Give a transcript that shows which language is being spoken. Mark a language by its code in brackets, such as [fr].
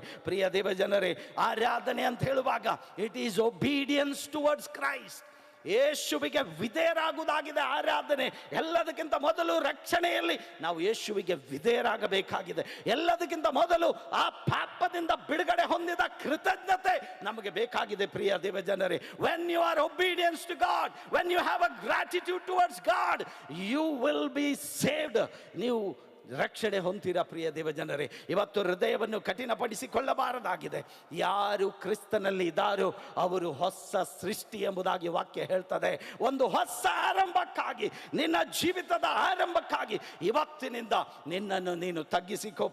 [kn] ಪ್ರಿಯ ದೇವಜನರೇ, ಆರಾಧನೆ ಅಂತ ಹೇಳುವಾಗ [en] It is obedience towards Christ. [kn] ಯೇಸುವಿಗೆ ವಿಧೇಯರಾಗುವುದಾಗಿದೆ ಆರಾಧನೆ. ಎಲ್ಲದಕ್ಕಿಂತ ಮೊದಲು ರಕ್ಷಣೆಯಲ್ಲಿ ನಾವು ಯೇಸುವಿಗೆ ವಿಧೇಯರಾಗಬೇಕಾಗಿದೆ. ಎಲ್ಲದಕ್ಕಿಂತ ಮೊದಲು ಆ ಪಾಪದಿಂದ ಬಿಡುಗಡೆ ಹೊಂದಿದ ಕೃತಜ್ಞತೆ ನಮಗೆ ಬೇಕಾಗಿದೆ. ಪ್ರಿಯ ದೇವಜನರೇ, [en] when you are obedience to God, when you have a gratitude towards God, you will be saved. [kn] ನೀವು ರಕ್ಷಣೆ ಹೊಂದಿರ. ಪ್ರಿಯ ದೇವಜನರೇ, ಇವತ್ತು ಹೃದಯವನ್ನು ಕಠಿಣಪಡಿಸಿಕೊಳ್ಳಬಾರದಾಗಿದೆ. ಯಾರು ಕ್ರಿಸ್ತನಲ್ಲಿ ಇದ್ದಾರೋ ಅವರು ಹೊಸ ಸೃಷ್ಟಿ ಎಂಬುದಾಗಿ ವಾಕ್ಯ ಹೇಳ್ತದೆ. ಒಂದು ಹೊಸ ಆರಂಭಕ್ಕಾಗಿ, ನಿನ್ನ ಜೀವಿತದ ಆರಂಭಕ್ಕಾಗಿ ಇವತ್ತಿನಿಂದ ನಿನ್ನನ್ನು ನೀನು ತಗ್ಗಿಸಿಕೋ.